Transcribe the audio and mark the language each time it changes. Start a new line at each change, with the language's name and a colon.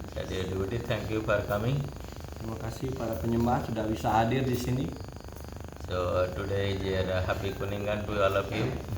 English: Dear devotee, thank you for coming.
Indonesian: Terima kasih para penyembah sudah bisa hadir di sini.
English: So today is your happy Kuningan to all of you.